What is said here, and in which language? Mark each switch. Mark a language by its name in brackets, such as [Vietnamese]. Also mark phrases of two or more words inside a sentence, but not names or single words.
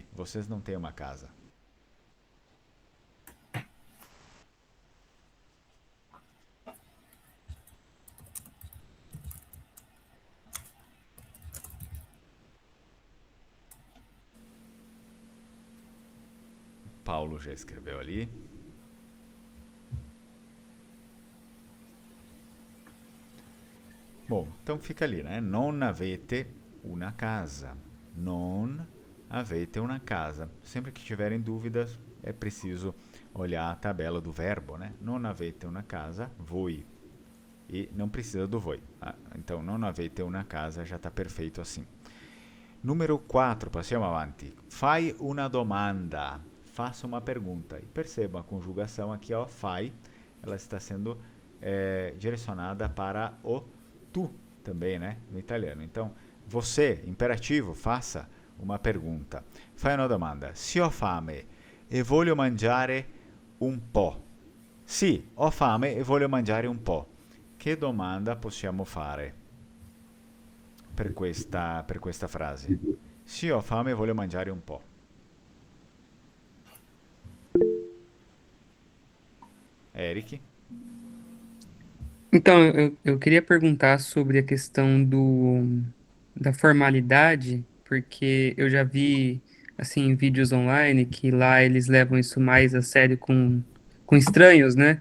[Portuguese] Vocês não têm uma casa. Paulo já escreveu ali. Bom, então fica ali, né? [Italian] Non avete una casa. Non avete una casa. [Portuguese] Sempre que tiverem dúvidas, é preciso olhar a tabela do verbo, né? [Italian] Non avete una casa, voi. [Portuguese] E não precisa do voi. Então, [Italian] non avete una casa [Portuguese] já está perfeito assim. Número 4, [Italian] passiamo avanti. Fai una domanda. [Portuguese] Faça uma pergunta. E perceba a conjugação aqui, ó, fai, ela está sendo direcionada para o tu também, né, no italiano. Então, você, imperativo, faça uma pergunta. [Italian] Fai una domanda. Se ho fame e voglio mangiare un po'. Sì, ho fame e voglio mangiare un po'. Che domanda possiamo fare per questa frase? Sì, ho fame e voglio mangiare un po'. Eric? [Portuguese] Então, eu queria perguntar sobre a questão da formalidade, porque eu já vi, assim, vídeos online que lá eles levam isso mais a sério com estranhos, né?